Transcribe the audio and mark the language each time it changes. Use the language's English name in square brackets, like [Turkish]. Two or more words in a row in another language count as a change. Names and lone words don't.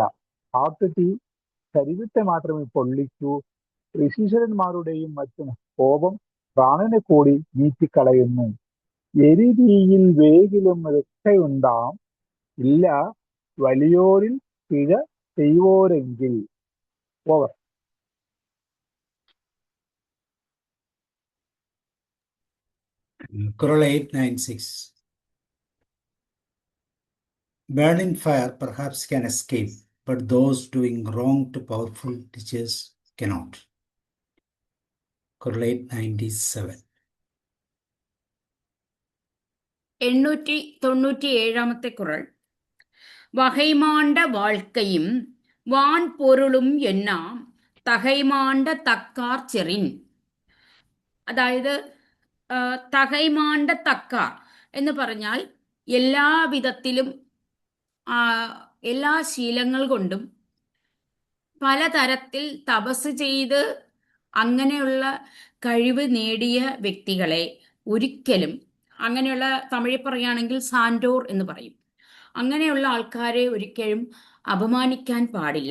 [Malayalam] കാട്ടുതീ ശരീരത്തെ മാത്രമേ പൊള്ളിക്കൂ. ഋഷീശ്വരന്മാരുടെയും മറ്റും കോപം പ്രാണനെ കൂടി നീറ്റിക്കളയുന്നു. എരിതീയിൽ വേഗിലും രക്ഷയുണ്ടാം, ഇല്ല വലിയോരിൽ പിഴ ചെയ്യോരെങ്കിൽ. ഓവർ. [English] Qural 896. Burning fire perhaps can escape, but those doing wrong to powerful teachers cannot. Qural 897. [Tamil] 897 குறள். வகைமாண்ட வாழ்க்கையும் வான் பொருளும் எண்ணாம், தகைமாண்ட தக்கார் செறின். [Malayalam] അതായത് തകൈമാണ്ട തക്കാർ എന്ന് പറഞ്ഞാൽ എല്ലാ വിധത്തിലും എല്ലാ ശീലങ്ങൾ കൊണ്ടും പലതരത്തിൽ തപസ് ചെയ്ത് അങ്ങനെയുള്ള കഴിവ് നേടിയ വ്യക്തികളെ ഒരിക്കലും, അങ്ങനെയുള്ള തമിഴിൽ പറയുകയാണെങ്കിൽ സാൻഡോർ എന്ന് പറയും, അങ്ങനെയുള്ള ആൾക്കാരെ ഒരിക്കലും അപമാനിക്കാൻ പാടില്ല.